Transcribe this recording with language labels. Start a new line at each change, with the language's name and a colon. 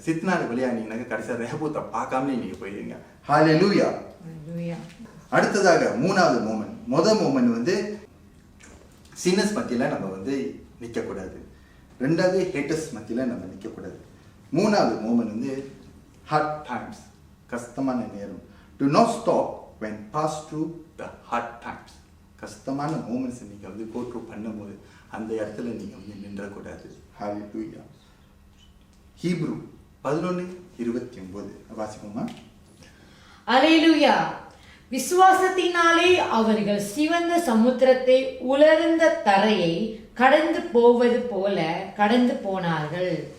Tamil: சித்னாவில் வெளியானீங்கன்னாக்க கடைசியாக ரேபூத்தை பார்க்காமலே நீங்கள் போயிடுவீங்க. ஹல்லேலூயா. அடுத்ததாக 3வது மோமெண்ட். மோமெண்ட் வந்து சின்னஸ் மத்தியில் நம்ம வந்து நிற்கக்கூடாது. 2வது ஹேட்டர்ஸ் மத்தியில் நம்ம நிற்கக்கூடாது. 3வது மோமெண்ட் வந்து ஹார்ட் டைம்ஸ், கஷ்டமான நேரம்.
English: Do not stop when pass through the hard times.
Tamil: கஷ்டமான மூமெண்ட்ஸ் நீங்கள் வந்து கோ த்ரூ பண்ணும்போது அந்த இடத்துல நீங்கள் வந்து நின்றக்கூடாது. ஹல்லேலூயா. ஹீப்ரு 11:29 வாசிப்போமா? அல்லேலூயா. விசுவாசத்தினாலே அவர்கள் சிவந்த சமுத்திரத்தை உலர்ந்த தரையை கடந்து போவது போல கடந்து போனார்கள்.